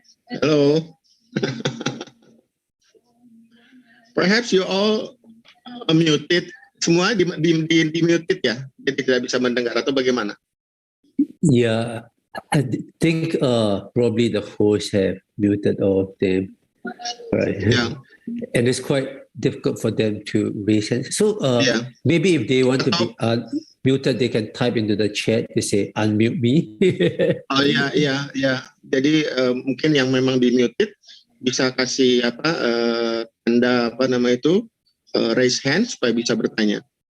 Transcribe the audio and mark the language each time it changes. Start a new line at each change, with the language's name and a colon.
English: Hello. Perhaps you all muted.
Indonesian: Semua di muted ya, jadi tidak bisa mendengar atau bagaimana?
English: Yeah, I think probably the host have muted all of them, right? Yeah. And it's quite difficult for them to raise hands. So Yeah. maybe if they want to be muted, they can type into the chat. They say unmute me. Oh ya.
Indonesian: Jadi mungkin yang memang di muted bisa kasih tanda raise hand supaya bisa bertanya.